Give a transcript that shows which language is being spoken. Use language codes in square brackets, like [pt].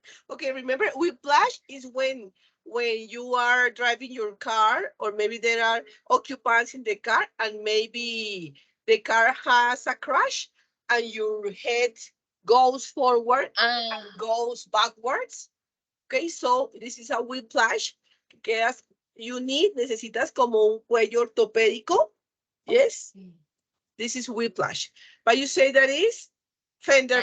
[en] Okay, remember whiplash is when you are driving your car, or maybe there are occupants in the car, and maybe the car has a crash and your head goes forward Ah, and goes backwards. Okay, so this is a whiplash. [es] Quedas, necesitas como un cuello ortopédico. [en] Yes, this is whiplash. But you say that is fender